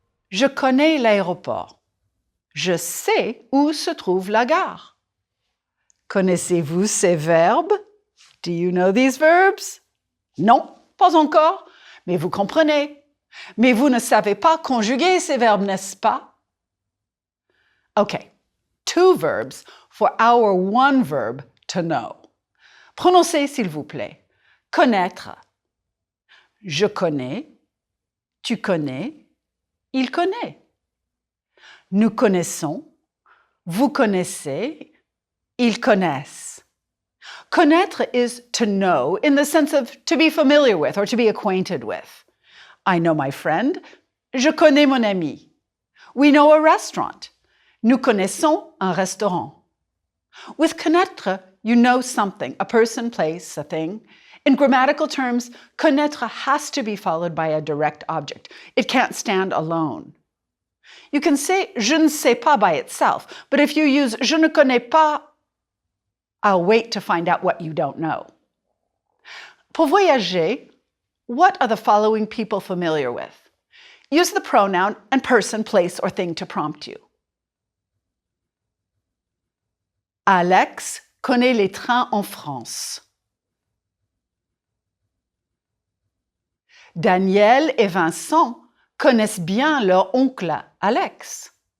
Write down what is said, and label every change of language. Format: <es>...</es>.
<fr>Je connais l'aéroport. Je sais où se trouve la gare. Connaissez-vous ces verbes?</fr> <en>Do you know these verbs?</en> <fr>Non, pas encore, mais vous comprenez. Mais vous ne savez pas conjuguer ces verbes, n'est-ce pas?</fr> <en>Okay, 2 verbs for our one verb, to know.</en> <fr>Prononcez, s'il vous plaît. Connaître. Je connais. Tu connais. Il connaît. Nous connaissons. Vous connaissez. Ils connaissent.</fr> <en>Connaître is to know in the sense of to be familiar with or to be acquainted with. I know my friend.</en> <fr>Je connais mon ami.</fr> <en>We know a restaurant.</en> <fr>Nous connaissons un restaurant.</fr> <en>With connaître, you know something, a person, place, a thing. In grammatical terms, connaître has to be followed by a direct object. It can't stand alone. You can say</en> <fr>je ne sais pas</fr> <en>by itself, but if you use</en> <fr>je ne connais pas,</fr> <en>I'll wait to find out what you don't know.</en> <fr>Pour voyager,</fr> <en>what are the following people familiar with? Use the pronoun and person, place, or thing to prompt you.</en> <fr>Alex connaît les trains en France. Daniel et Vincent connaissent bien leur oncle Alex.</fr>